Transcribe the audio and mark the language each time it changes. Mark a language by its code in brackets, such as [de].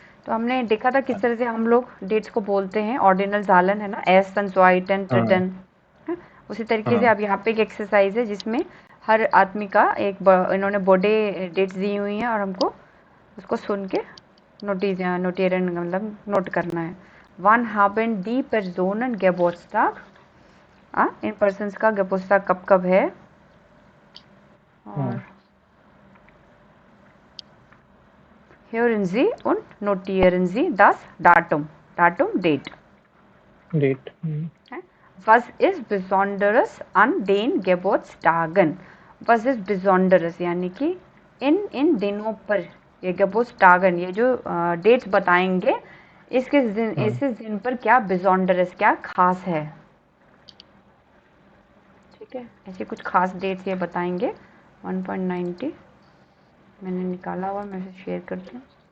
[hi] तो हमने देखा था किस तरह से हम लोग डेट्स को बोलते हैं। ऑर्डिनल जालन है ना, एस सन स्वाइटन हम्म ट्रिटन। उसी तरीके से हम्म अब यहाँ पे एक एक्सरसाइज है जिसमें हर आदमी का इन्होंने बॉडी डेट्स दी हुई हैं और हमको उसको सुन के नोटेरन मतलब नोट करना है। [de] 1 haben die Personen Geburtstag? [hi] इन पर्सन्स का गेबोस्टाग कब कब है? हम्म और [de] hören Sie und notieren Sie das Datum. Datum, [en] Date. Date. [de] Was ist Besonderes an den Geburtstagen? Was ist Besonderes [hi] यानी कि इन दिनों पर ये Geburtstagen, ये जो डेट्स बताएंगे, इस दिन पर क्या Besonderes, क्या खास है? ठीक है, ऐसे कुछ खास डेट्स ये बताएंगे। 1.90 मैंने निकाला हुआ, मैं शेयर करती हूँ